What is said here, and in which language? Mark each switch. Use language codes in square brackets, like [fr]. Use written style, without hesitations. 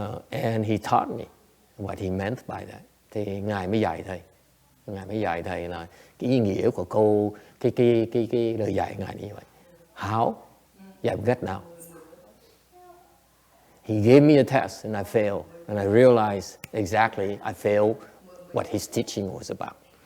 [en] And he taught me what he meant by that. [vi] Thì ngài mới dạy thầy là cái ý nghĩa của câu cái lời dạy ngài như vậy. [en] How? Yeah, get now. He gave me a test and I failed, and I realized exactly I failed what his teaching was about.